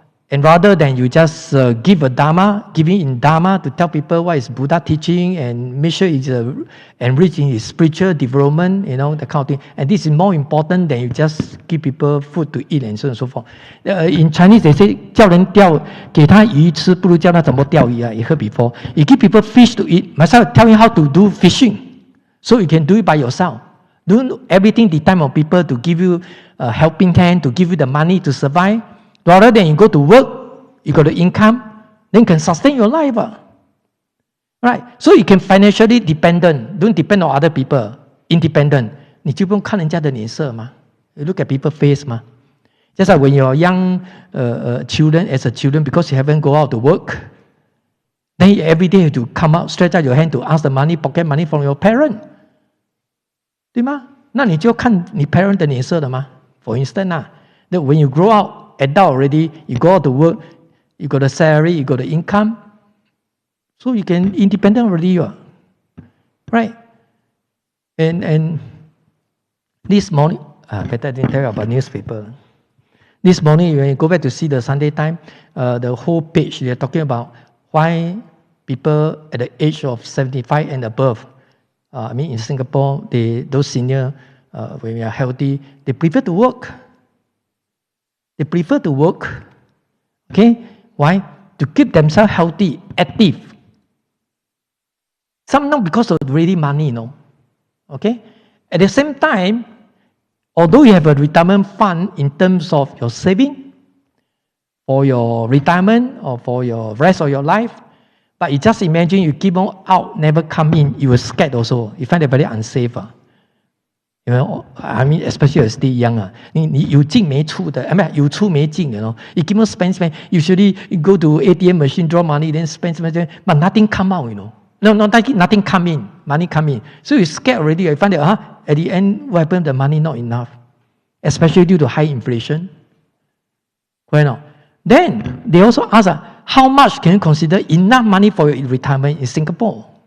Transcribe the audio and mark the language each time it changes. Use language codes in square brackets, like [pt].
[en] And rather than you just give a Dharma, giving in Dharma to tell people what is Buddha teaching and make sure it's enriching his spiritual development, that kind of thing. And this is more important than you just give people food to eat and so on and so forth. In Chinese, they say, [zh] 叫人钓，给他鱼吃，不如教他怎么钓鱼啊。 [en] You heard before. You give people fish to eat, myself tell you how to do fishing, so you can do it by yourself. Don't everything depend on people to give you a helping hand, to give you the money to survive. Rather than you go to work, you got the income, then you can sustain your life. Right? So you can financially dependent. Don't depend on other people. Independent. [zh] 你就不用看人家的脸色嘛。 [en] You look at people's face 嘛。 Just like when you're young children, as a children, because you haven't go out to work, then you every day have to come out, stretch out your hand to ask the money, pocket money from your parent. [zh] 对吗？那你就看你 parent 的脸色了吗？ [en] For instance, that when you grow up, adult already, you go out to work, you got a salary, you got the income, so you can independent already, right? And this morning, better didn't tell you about newspaper. This morning, when you go back to see the Sunday Time, the whole page they're talking about why people at the age of 75 and above, in Singapore, those senior, when we are healthy, they prefer to work. They prefer to work. Okay? Why? To keep themselves healthy, active. Some not because of really money, Okay? At the same time, although you have a retirement fund in terms of your saving, for your retirement or for your rest of your life, but you just imagine you keep on out, never come in, you will scared also. You find it very unsafe. Especially as still young. [zh] 你有进没出的，有出没进的 [en] You keep on spend. Usually you go to ATM machine, draw money, then spend, but nothing come out, No, nothing come in, money come in. So you scared already. You find that at the end, what happened? The money not enough, especially due to high inflation. Then they also ask, how much can you consider enough money for your retirement in Singapore?